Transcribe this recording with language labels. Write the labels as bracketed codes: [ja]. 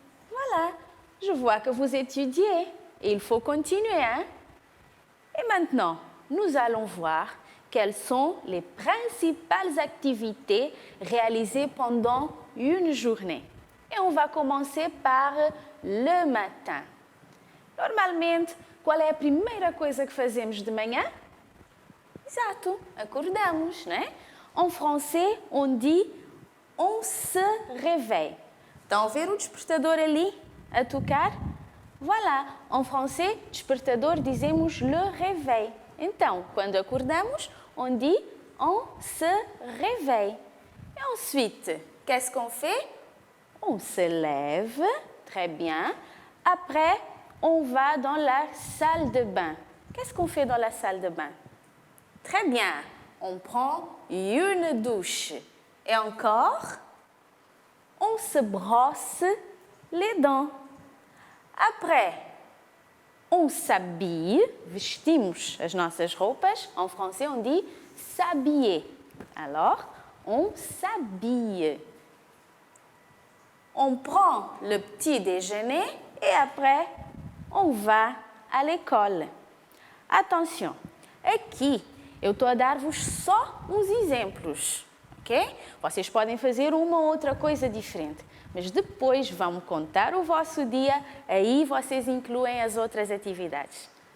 [fr] Voilà, je vois que vous étudiez et il faut continuer, hein? Et maintenant, nous allons voir quelles sont les principales activités réalisées pendant une journée. Et on va commencer par le matin. [pt] Normalmente, qual é a primeira coisa que fazemos de manhã? Exato, acordamos, né? [fr] En français, on dit on se réveille. [pt] Estão a ver o despertador ali a tocar? [fr] Voilà, en français, [pt] despertador dizemos [fr] le réveil. [pt] Então, quando acordamos, [fr] on dit on se réveille. Et ensuite, qu'est-ce qu'on fait? On se lève, très bien. Après, on va dans la salle de bain. Qu'est-ce qu'on fait dans la salle de bain? Très bien, on prend une douche. Et encore, on se brosse les dents. Après, on s'habille, [pt] vestimos as nossas roupas. [fr] En français, on dit s'habiller. Alors, on s'habille. On prend le petit déjeuner et après, on va à l'école. [pt] Attention, aqui eu estou a dar-vos só uns exemplos, ok? Vocês podem fazer uma ou outra coisa diferente, mas depois vão contar o vosso dia, aí vocês incluem as outras atividades.